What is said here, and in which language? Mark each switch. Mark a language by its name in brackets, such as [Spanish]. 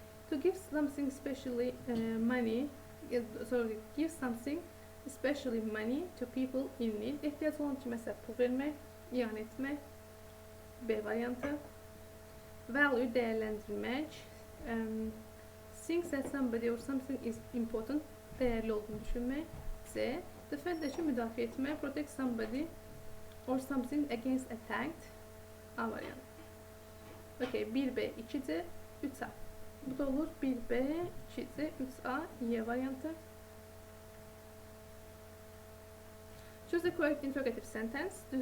[English] To give something especially money, give something especially money to people in need. [Azerbaijani] İhtiyaç olan kiməsə pul vermək, iyan etmək. B variantı. Value, dəyərləndirmək. [English] Think that somebody or something is important, [Azerbaijani] dəyərli olduğunu düşünmək. [English] C. [Azerbaijani] Defend üçün müdafiə etmək. [English] Protect somebody or something against attack. [Azerbaijani] A variantı. Okay, 1B, 2C, 3A. Bu da olur 1B, 2C, 3A, Y variantı. [English] Choose the correct interrogative sentence.